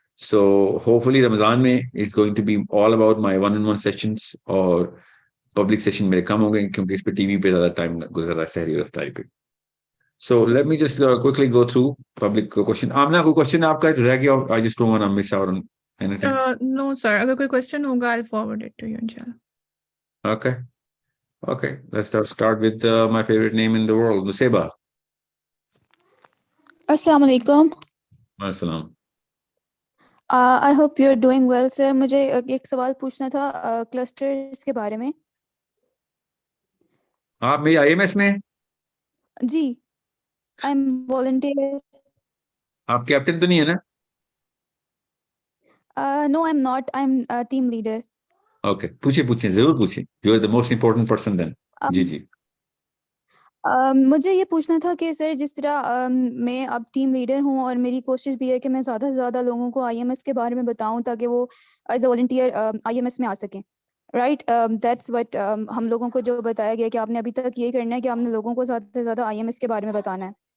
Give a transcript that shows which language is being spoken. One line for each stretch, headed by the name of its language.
English: so hopefully
Hindi: Ramzan में
English: it's going to be all about my 1-on-1 sessions,
Hindi: और public session मेरे कम हो गए क्योंकि इस पे टीवी पे ज्यादा टाइम गुजर रहा है सहरी और इफ्तारी पे.
English: So let me just quickly go through public question.
Hindi: Amna, कोई question आपका रह गया?
English: I just don't want to miss out on anything. No sir,
Hindi: अगर कोई
English: question
Hindi: होगा
English: I'll forward it to you inshallah. Okay. Okay. Let's start with my favorite name in the world, Nuseba.
Arabic: Assalamu alaikum. Assalam.
English: I hope you're doing well, sir.
Hindi: मुझे एक सवाल पूछना था clusters के बारे में. आप मेरी IMS में?
English: जी, I'm volunteer.
Hindi: आप कैप्टन तो नहीं है ना?
English: No, I'm not. I'm a team leader.
Hindi: Okay. पूछिए जरूर पूछिए.
English: You are the most important person then.
Hindi: जी. मुझे ये पूछना था कि सर जिस तरह मैं अब टीम लीडर हूँ और मेरी कोशिश भी है कि मैं ज़्यादा से ज़्यादा लोगों को IMS के बारे में बताऊँ ताकि वो
English: as a volunteer
Hindi: IMS में आ सकें.
English: right, that's what
Hindi: हम लोगों को जो बताया गया कि आपने अभी तक ये करना है कि आपने लोगों को ज़्यादा से ज़्यादा IMS के बारे में बताना है.